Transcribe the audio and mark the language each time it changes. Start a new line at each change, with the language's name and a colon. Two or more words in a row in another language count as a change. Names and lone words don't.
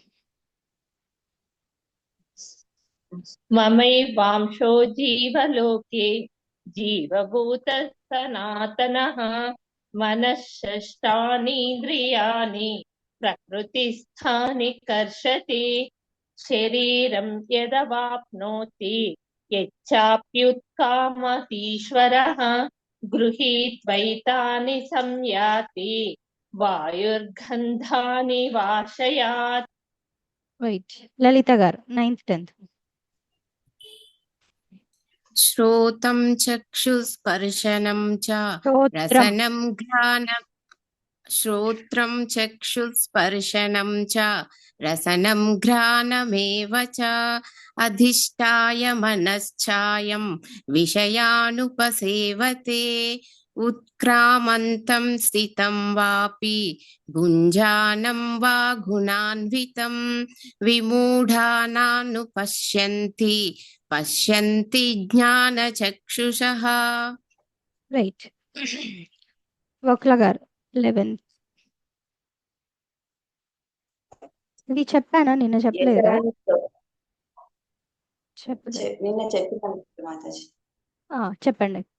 Sanskrit: మమైవాంశో జీవలోకే జీవభూతః సనాతనః మనఃషష్టానీంద్రియాణి ప్రకృతిస్థాని కర్షతి శరీరం యదవాప్నోతి యచ్చాప్యుత్కామతీశ్వరః గృహీత్వైతాని సంయాతి వాయుర్గంధాని వాశయాత్.
Telugu: రైట్. లలిత గారు 9th 10th.
Sanskrit: శ్రోతం చక్షుస్పర్శనం చ రసనం ఘ్రాణం श्रोत्रं चक्षुस्पर्शनं च रसनं घ्राणमेव च अधिष्ठाय मनश्चायं विषयानुपसेवते उत्क्रामन्तं स्थितं वापि भुञ्जानं वा गुणान्वितं विमूढानानुपश्यन्ति पश्यन्ति ज्ञानचक्षुषः.
Telugu: రైట్. వక్ల గారు 11th. ఇది చెప్పానా? నిన్న చెప్పలేదు కదా? చెప్పలేదు. నిన్న చెప్పినాను మాతాజీ. చెప్పండి.